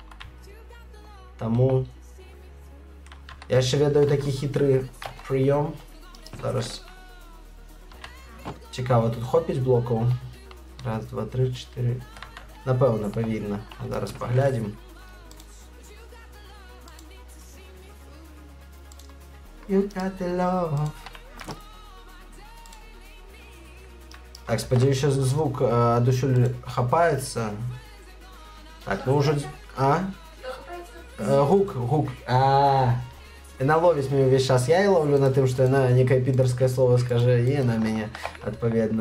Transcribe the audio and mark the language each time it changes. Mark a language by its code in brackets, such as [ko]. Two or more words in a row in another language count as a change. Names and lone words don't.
[be] Таму я яшчэ ведаю такі хітры прыём. Зараз цікава, тут хопіць блокаў. Раз, два, тры, чатыры. Напэўна, павінна. Зараз паглядзім. [en] You got the love. [be] Так, спадзяюся, звук адусюль хапаецца. Так, ну ўжо... Гук. Яна ловіць мяне ўвесь час. Я і ловлю на тым, што яна некае підарскае слово скажа, і яна мяне адпаведна.